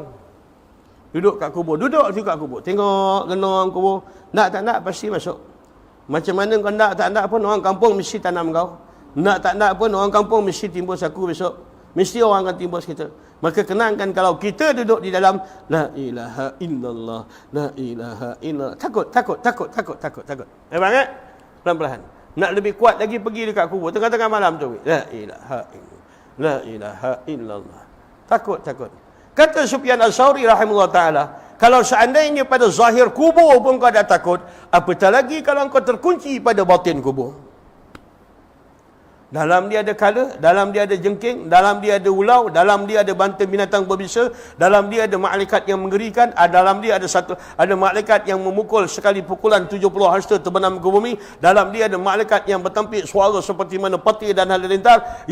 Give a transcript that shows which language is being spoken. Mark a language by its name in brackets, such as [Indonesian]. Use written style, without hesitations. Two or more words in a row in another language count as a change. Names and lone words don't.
[Malay] Duduk kat kubur. Tengok genong kubur. Nak tak nak pasti masuk. Macam mana kau nak tak nak pun orang kampung mesti tanam kau. Nak tak nak pun orang kampung mesti timbus aku besok. Mesti orang akan timbus kita. Maka kenangkan kalau kita duduk di dalam [Arabic] لا إله إلا الله، لا إله إلا الله. [Malay] Takut. Bang pelan-pelan. Nak lebih kuat lagi pergi dekat kubur tengah-tengah malam tu. [Arabic] لا إله إلا الله، لا إله إلا الله. [Malay] Takut. Kata Sufyan Al-Thawri [Arabic] رحمه الله تعالى, [Malay] kalau seandainya pada zahir kubur pun kau dah takut, apatah lagi kalau kau terkunci pada batin kubur. Dalam dia ada kala, dalam dia ada jengking, dalam dia ada ulau, dalam dia ada banteng binatang berbisa, dalam dia ada malaikat yang mengerikan, dalam dia ada malaikat yang memukul sekali pukulan 70 hasta terbenam ke bumi, dalam dia ada malaikat yang bertempik suara seperti mana petir dan halilintar.